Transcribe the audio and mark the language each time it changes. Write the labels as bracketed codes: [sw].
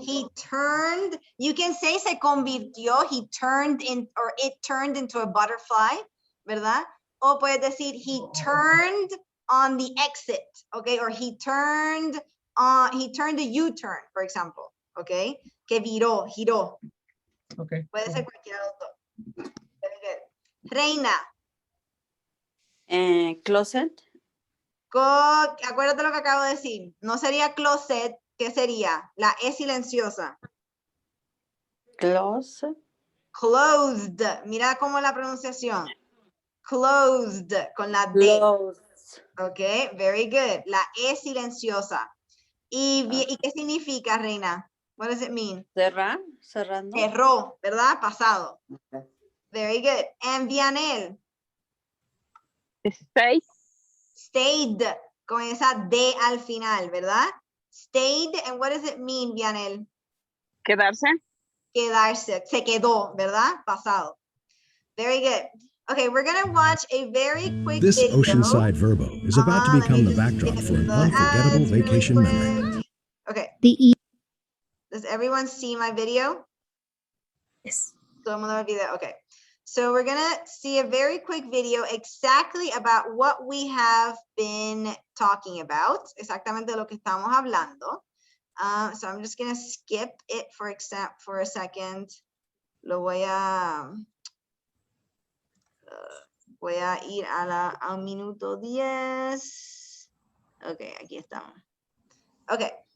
[en] He turned, you can say [es] se convirtió, [en] he turned in, or it turned into a butterfly, ¿verdad? [es] O puedes decir [en] he turned on the exit, okay? Or he turned a U-turn, for example, okay? [es] Que viró, giró. [en] Okay. [es] Puede ser cualquiera de los dos. [en] Very good. Reina. Closet. [es] Acuérdate lo que acabo de decir. No sería closet, ¿qué sería? La E silenciosa. [en] Closet. Closed. [es] Mira cómo la pronunciación. Closed, con la D. [en] Closed. Ok, very good. [es] La E silenciosa. ¿Y qué significa, [en] Reina? What does it mean? [es] Cerrar. Cerrando. Cerró, ¿verdad? Pasado. [en] Very good. [es] And Vianel. [en] Stay. [es] Stayed, con esa D al final, ¿verdad? [en] Stayed, and what does it mean, Vianel? [es] Quedarse. Quedarse, se quedó, ¿verdad? [en] Pasado. Very good. Okay, we're gonna watch a very quick This video. oceanside verbo is about to become the backdrop for an unforgettable vacation memory. Okay. The Does everyone see my video? Yes. [es] Todo el mundo ve el video. Okay. [en] So we're gonna see a very quick video exactly about what we have been talking about. [es] Exactamente lo que estamos hablando. [en] So I'm just gonna skip it for a second. [es] Lo voy a ir al minuto 10. Okay, aquí estamos. Okay.